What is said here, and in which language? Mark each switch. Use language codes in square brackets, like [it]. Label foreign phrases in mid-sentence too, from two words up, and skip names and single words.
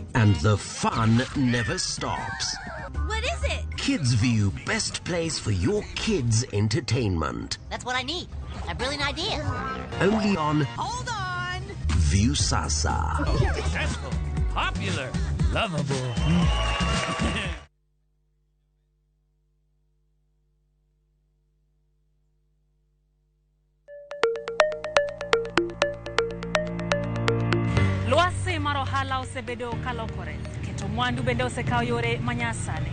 [en] And the fun never stops. What is it? Kids View, best place for your kids' entertainment. That's what I need. A brilliant idea. Only on Hold on! View Sasa. Successful, popular, lovable. [luo] Lwasi mar ohala osebedo kalokore, keto mwandu bende osekao yore manyasani.